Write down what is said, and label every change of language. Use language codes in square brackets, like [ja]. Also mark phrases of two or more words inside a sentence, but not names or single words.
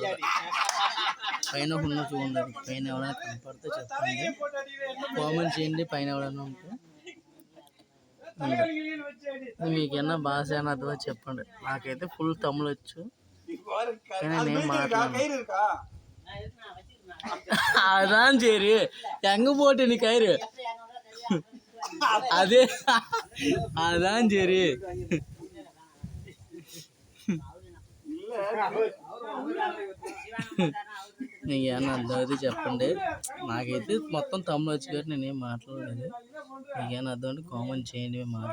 [te] పైన ఉన్న చూడండి, పైన ఎవరైనా కనపడితే చెప్పండి, కామెంట్ చేయండి పైన ఎవరైనా ఉంటే. మీకేమన్నా భాష ఏమన్నా అర్థమో చెప్పండి. నాకైతే ఫుల్ తమిళ్ వచ్చు కానీ నేను మాట్లాడను. [ta] அதான் சரி, எங்க போட்டு நீ கயிறு? அதே அதான் சரி. [te] నీకు ఏమన్నా అర్థమైతే చెప్పండి. నాకైతే మొత్తం తమిళ వచ్చు కాబట్టి నేనేం మాట్లాడలేదు. నీకేమన్నా అర్థం అంటే కామెంట్ చేయండి. మేము మాట్లాడు